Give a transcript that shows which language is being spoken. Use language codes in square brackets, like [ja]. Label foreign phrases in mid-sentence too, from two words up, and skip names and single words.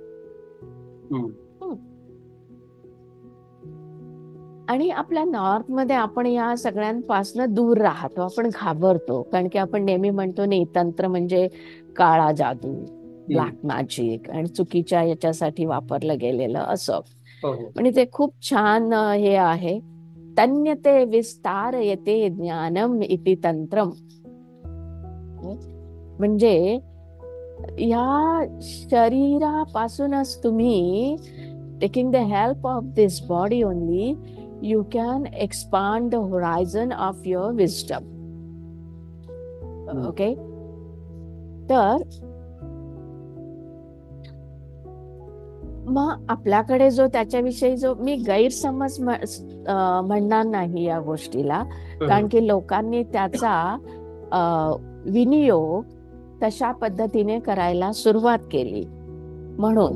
[mr] आणि आपल्या नॉर्थ मध्ये आपण या सगळ्यांपासून दूर राहतो, आपण घाबरतो, कारण की आपण नेहमी म्हणतो नाही तंत्र म्हणजे काळा जादू, [en] black magic [mr] आणि चुकीच्या याच्यासाठी वापरलं गेलेलं असं. म्हणजे ते खूप छान हे आहे, [sa] तन्यते विस्तार येते ज्ञानम इति तंत्रम. [mr] म्हणजे या शरीरापासूनच तुम्ही [en] taking the help of this body only, you can expand the horizon of your wisdom. Okay. [mr] तर मग आपल्याकडे जो त्याच्याविषयी जो मी गैरसमज म्हणणार नाही या गोष्टीला, कारण की लोकांनी त्याचा विनियोग तशा पद्धतीने करायला सुरुवात केली म्हणून.